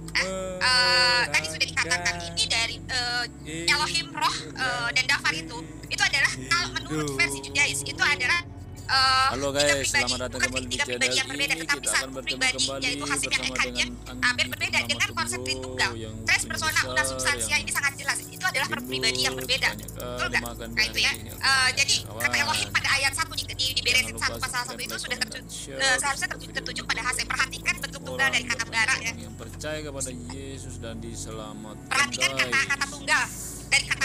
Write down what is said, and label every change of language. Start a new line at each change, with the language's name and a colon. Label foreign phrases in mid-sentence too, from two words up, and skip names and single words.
Indonesian: Tadi sudah dikatakan ini dari Elohim, Roh, dan Dafar itu adalah kalau menurut versi Judais itu adalah Halo guys, selamat datang kembali di tiga channel pribadi yang berbeda, ini. tetapi Kita satu akan bertemu pribadi kembali yaitu Hasim yang bersama ekadnya dengan berbeda dengan konsep Tritunggal.
Latin: Tres persona una substansia
Indonesian: ini sangat jelas. Itu adalah per pribadi yang berbeda. Betul nggak? Nah itu ya. Jadi kata Elohim pada ayat 1 di Beresit 1 pasal 1 itu sudah seharusnya tertuju pada Hasim. Perhatikan bentuk tunggal dari kata bara ya. Yang percaya kepada Yesus dan diselamatkan. Perhatikan kata tunggal dari kata